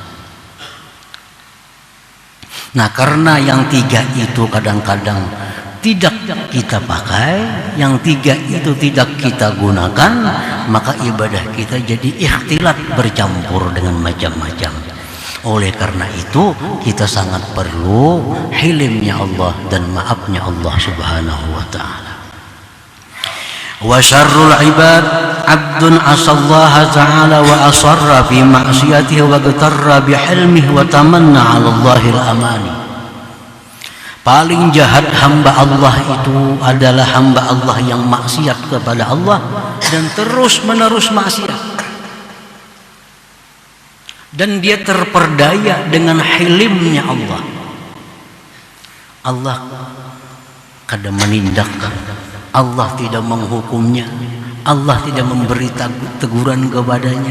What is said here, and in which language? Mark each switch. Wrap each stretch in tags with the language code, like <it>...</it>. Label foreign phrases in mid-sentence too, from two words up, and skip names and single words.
<id>Nah, karena yang 3 itu kadang-kadang tidak kita pakai, yang 3 itu tidak kita gunakan, maka ibadah kita jadi ikhtilat, bercampur dengan macam-macam. Oleh karena itu, kita sangat perlu hilimnya Allah dan maafnya Allah</id> <ar>سبحانه وتعالى. وشر العباد عبد عصى الله تعالى وأصر في معصيته واغتر بحلمه وتمنى على الله الأماني.</ar> <id>Paling jahat hamba Allah itu adalah hamba Allah yang maksiat kepada Allah dan terus menerus maksiat, dan dia terperdaya dengan hilimnya Allah. Allah kadang menindak, Allah tidak menghukumnya, Allah tidak memberi teguran kepadanya.</id>